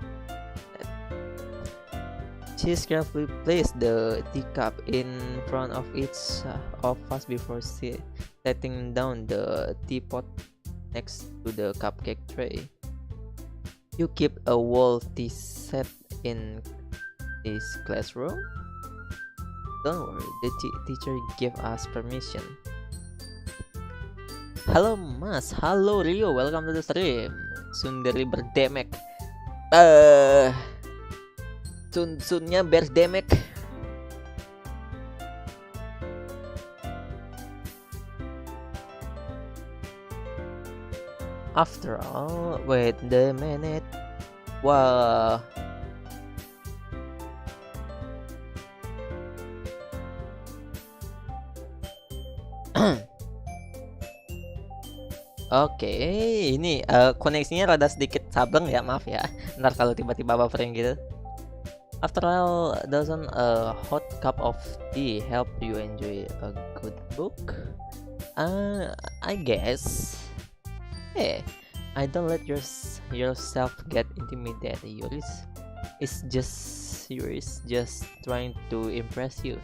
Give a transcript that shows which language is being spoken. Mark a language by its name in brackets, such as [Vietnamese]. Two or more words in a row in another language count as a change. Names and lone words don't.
[English] She carefully placed the teacup in front of each of us before setting down the teapot next to the cupcake tray. You keep a wall tea set in this classroom? Don't worry, the teacher gave us permission. [Indonesian] Halo Mas, halo Rio, [English] welcome to the stream. Sundari berdemek. Sunnya berdemek. After all, wait a minute. Wah. [Indonesian] Oke, ini koneksinya rada sedikit sableng ya, maaf ya. Ntar kalau tiba-tiba buffering gitu. [English] After all, doesn't a hot cup of tea help you enjoy a good book? I guess. Hey, I don't let yourself get intimidated. Yuris is just trying to impress you.